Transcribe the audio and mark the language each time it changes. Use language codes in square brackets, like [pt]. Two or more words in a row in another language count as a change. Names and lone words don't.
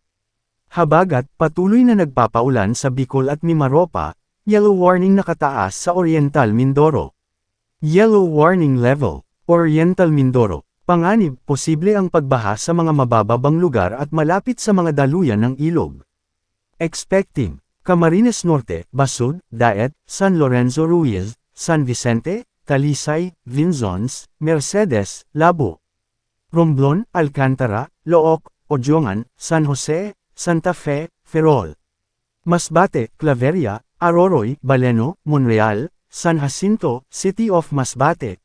[tl] Habagat, patuloy na nagpapaulan sa Bicol at Mimaropa, [en] yellow warning [tl] nakataas sa Oriental Mindoro. [en] Yellow warning level, Oriental Mindoro. [tl] Panganib, posible ang pagbaha sa mga mabababang lugar at malapit sa mga daluyan ng ilog. Expecting, Camarines Norte, Basud, Daet, San Lorenzo Ruiz, San Vicente, Talisay, Vinzons, Mercedes, Labo, Romblon, Alcantara, Looc, Ojongan, San Jose, Santa Fe, Ferrol, Masbate, Claveria, Aroroy, Baleno, Monreal, San Jacinto, City of Masbate,